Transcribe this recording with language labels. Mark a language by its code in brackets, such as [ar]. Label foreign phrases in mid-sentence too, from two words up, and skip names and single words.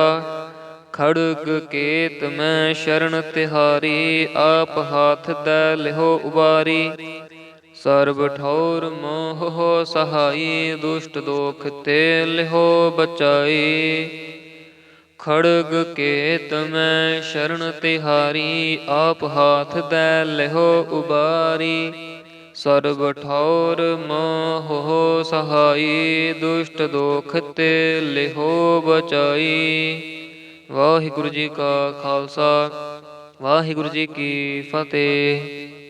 [bra] खड़ग केत मैं शरण तिहारी, आप हाथ दै लिहो उबारी। सर्ब ठौर मोह सहाई, दुष्ट दोख ते लिहो बचाई। ਖੜਗ ਕੇਤ ਮੈਂ ਸ਼ਰਨ ਤਿਹਾਰੀ, ਆਪ ਹਾਥ ਦੈ ਲਿਹੋ ਉਬਾਰੀ। ਸਰਬ ਠੌਰ ਮੋਹ ਸਹਾਈ, ਦੁਸ਼ਟ ਦੋਖ ਤੇ ਲਿਹੋ ਬਚਾਈ। [pa] ਵਾਹਿਗੁਰੂ ਜੀ ਕਾ ਖਾਲਸਾ, ਵਾਹਿਗੁਰੂ ਜੀ ਕੀ ਫਤਿਹ।